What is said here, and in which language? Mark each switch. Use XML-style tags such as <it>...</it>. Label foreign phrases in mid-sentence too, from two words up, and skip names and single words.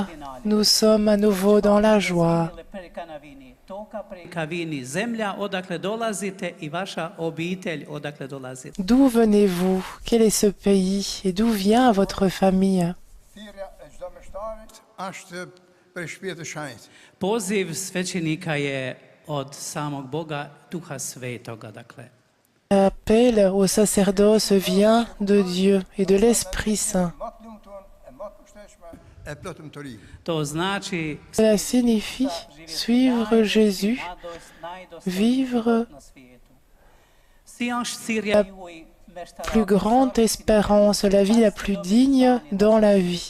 <fr>Nous sommes à nouveau dans la joie. D'où venez-vous? Quel est ce pays? Et d'où vient votre famille?</fr> <hr>Poziv svećenika je od samog Boga, Duha Svetoga, dakle.</hr> <fr>L'appel au sacerdoce vient de Dieu et de l'Esprit Saint. Cela signifie suivre Jésus, vivre la plus grande espérance, la vie la plus digne dans la vie.</fr>